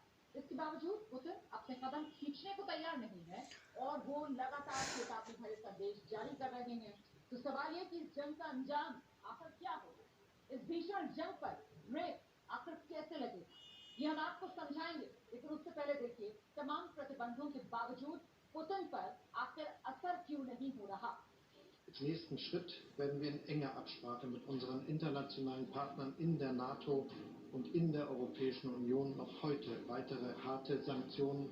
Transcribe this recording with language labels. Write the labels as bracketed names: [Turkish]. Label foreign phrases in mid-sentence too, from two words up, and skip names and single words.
[Hindi] इसके बावजूद पुतिन अपने कदम खींचने को तैयार नहीं है और वो लगातार चेतावनी भरे संदेश जारी कर रहे हैं। तो सवाल ये कि इस जंग का अंजाम आखिर क्या होगा? इस भीषण जंग पर ब्रेक आखिर कैसे लगेगा, ये हम आपको समझाएंगे। लेकिन उससे पहले देखिए, तमाम प्रतिबंधों के बावजूद पुतिन पर आखिर असर क्यों नहीं हो रहा। [German] Als nächsten Schritt werden wir in enger Absprache mit unseren internationalen Partnern in der NATO und in der Europäischen Union noch heute weitere harte Sanktionen.